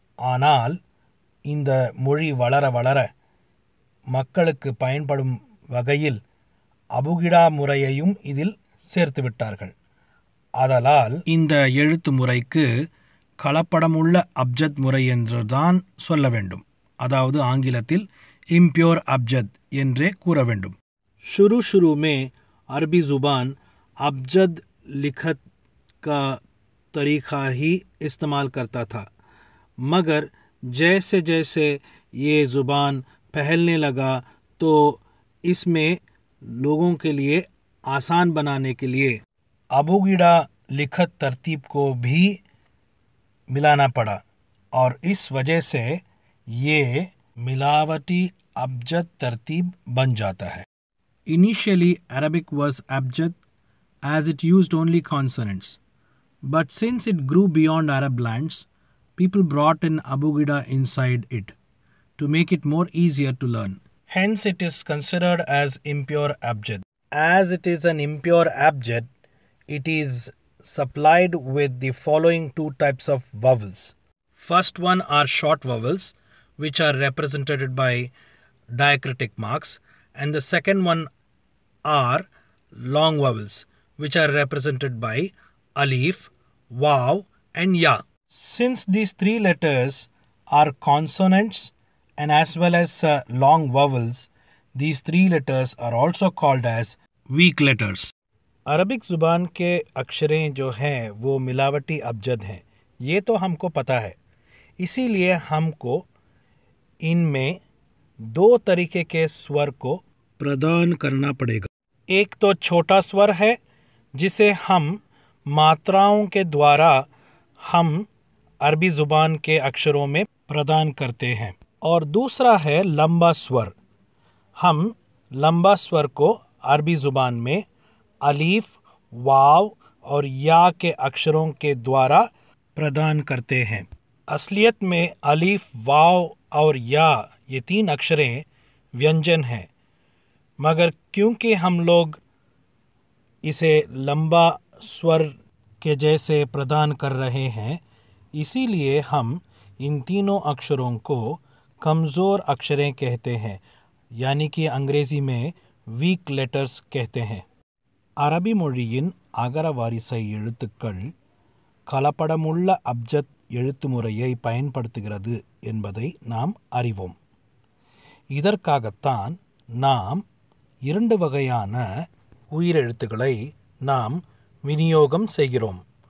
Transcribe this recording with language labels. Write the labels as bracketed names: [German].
[Tamil] ஆனால் இந்த மொழி வளர வளர மக்களுக்கு பயன்படும் வகையில் அபுகிடா முறையையும் இதில் சேர்த்து விட்டார்கள். ஆதலால் இந்த எழுத்து முறைக்கு கலப்படமுள்ள அப்ஜத் முறை என்றுதான் சொல்ல வேண்டும். அதாவது ஆங்கிலத்தில் இம்பியோர் அப்ஜத் என்றே கூற வேண்டும். [Hindi] शुरू में अरबी ज़ुबान अबजद लिखत का तरीक़ा ही इस्तेमाल करता था, मगर जैसे जैसे ये ज़ुबान फैलने लगा तो इसमें लोगों के लिए आसान बनाने के लिए अबुगिड़ा लिखत तरतीब को भी मिलाना पड़ा, और इस वजह से ये मिलावटी अबजद तरतीब बन जाता है. [English] Initially, Arabic was abjad as it used only consonants, but since it grew beyond Arab lands, people brought in abugida inside it to make it more easier to learn. Hence, it is considered as impure abjad. As it is an impure abjad, it is supplied with the following two types of vowels. First one are short vowels, which are represented by diacritic marks, and the second one are long vowels, which are represented by alif, waw and ya. Since these three letters are consonants and as well as long vowels, these three letters are also called as weak letters. [Hindi] Arabic ज़ुबान के अक्षरें जो हैं वो मिलावटी अबजद हैं, ये तो हमको पता है. इसीलिए हमको इनमें दो तरीके के स्वर को प्रदान करना पड़ेगा. एक तो छोटा स्वर है जिसे हम मात्राओं के द्वारा हम अरबी ज़ुबान के अक्षरों में प्रदान करते हैं, और दूसरा है लंबा स्वर. हम लंबा स्वर को अरबी ज़ुबान में अलीफ, वाव और या के अक्षरों के द्वारा प्रदान करते हैं. असलियत में अलीफ, वाव और या ये तीन अक्षरें व्यंजन हैं, मगर क्योंकि हम लोग इसे लंबा स्वर के जैसे प्रदान कर रहे हैं, इसीलिए हम इन तीनों अक्षरों को कमज़ोर अक्षरें कहते हैं, यानी कि अंग्रेज़ी में [English] weak letters [Hindi] कहते हैं. [Tamil] அரபி மொழியின் அகர வரிசை எழுத்துக்கள் கலப்படமுள்ள அப்ஜத் எழுத்து முறையை பயன்படுத்துகிறது என்பதை நாம் அறிவோம். இதற்காகத்தான் நாம் 2 வகையான உயிரெழுத்துக்களை நாம் விநியோகம் செய்கிறோம்.